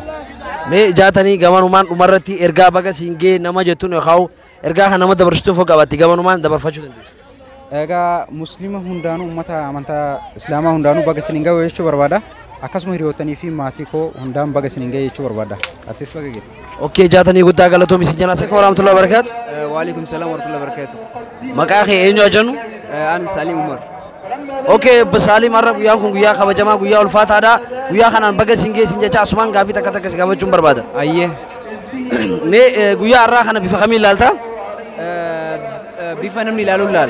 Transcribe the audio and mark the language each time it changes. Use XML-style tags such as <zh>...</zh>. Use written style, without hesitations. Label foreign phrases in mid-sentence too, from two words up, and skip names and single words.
<om>Mee Jaatanii gamanumaan dhumarratti ergaa baga siin ga'e nama jettuun yookaan ergaa kan nama dabarsituuf qabaatti gamanumaan dabarfachuu dandeessu. Egaa muslima hundaanuu uummata amantaa islaamaa hundaanuu baga siin ga'u jechuu barbaada. akkasuma hiriyootanii fi maatii koo hundaan baga isin ga'e jechuu barbaada. Atis baga geette. Okay jaatanii guddaa galatoomi isin janaa seeqa</om> <ar>ورحمة الله وبركاته. وعليكم السلام ورحمة الله وبركاته.</ar> <om>Maqaa kee eenyu ajannu? Ani Salim Umar. Okay Salim arra guyyaan kun guyyaa kabajamaa guyyaa ulfaataadha. Guyyaa kanaan baga isin ga'e isin jecha asumaan gaafii takka takka gaafachuun barbaada. Ayyee. Mee guyyaa har'aa kana bifa kamiin ilaalta? Bifa namni ilaaluun laala.</om>